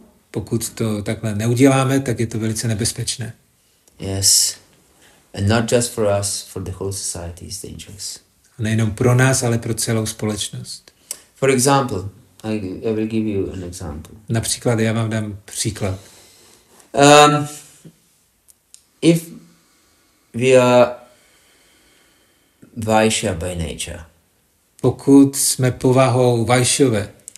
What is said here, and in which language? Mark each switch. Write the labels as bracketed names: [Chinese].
[Czech] Pokud to takhle neuděláme, tak je to velice nebezpečné. [English] Yes. And not just for us, for the whole society is dangerous. [Czech] Nejenom pro nás, ale pro celou společnost. [English] For example, I will give you an example. [Czech] Například já vám dám příklad. [English] If we are Vaishya by nature, [Czech] pokud jsme povahou Vaishové